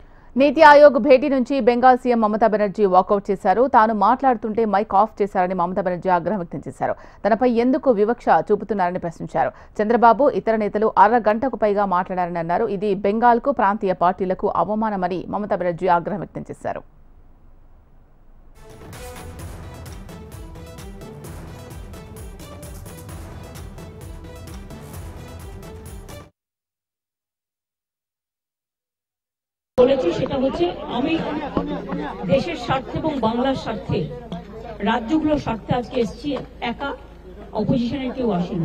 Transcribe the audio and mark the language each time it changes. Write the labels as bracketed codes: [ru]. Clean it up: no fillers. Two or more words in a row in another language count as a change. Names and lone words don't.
[te] నీతి ఆయోగ్ భేటీ నుంచి బెంగాల్ సీఎం మమతా బెనర్జీ వాకౌట్ చేశారు. తాను మాట్లాడుతుంటే మైక్ ఆఫ్ చేశారని మమతా బెనర్జీ ఆగ్రహం వ్యక్తం చేశారు. తనపై ఎందుకు వివక్ష చూపుతున్నారని ప్రశ్నించారు. చంద్రబాబు ఇతర నేతలు అరగంటకు పైగా మాట్లాడారని అన్నారు. ఇది బెంగాల్కు ప్రాంతీయ పార్టీలకు అవమానమని మమతా బెనర్జీ ఆగ్రహం వ్యక్తం చేశారు. [bn] বলেছি সেটা হচ্ছে আমি দেশের স্বার্থে এবং বাংলার স্বার্থে রাজ্যগুলোর স্বার্থে আজকে এসেছি, একা অপোজিশনের কেউ আসেনি।